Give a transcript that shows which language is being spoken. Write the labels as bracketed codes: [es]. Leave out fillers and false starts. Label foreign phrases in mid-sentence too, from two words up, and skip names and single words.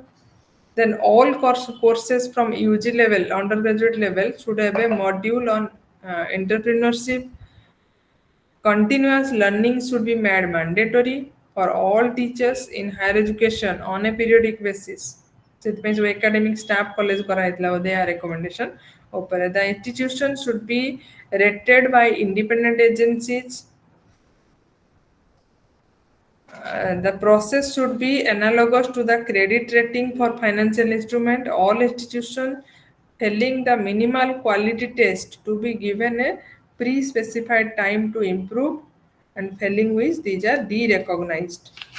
[en] Then all courses from UG level, undergraduate level, should have a module on entrepreneurship. Continuous learning should be made mandatory for all teachers in higher education on a periodic basis. [or] ସେଥିପାଇଁ ସବୁ [en] academic staff college [or] କରାଯାଇଥିଲା ବୋଧେ ଏହା recommendation ଉପରେ. [en] The institution should be rated by independent agencies. The process should be analogous to the credit rating for financial instrument. All institutions failing the minimal quality test to be given a pre-specified time to improve, and failing which these are de-recognized.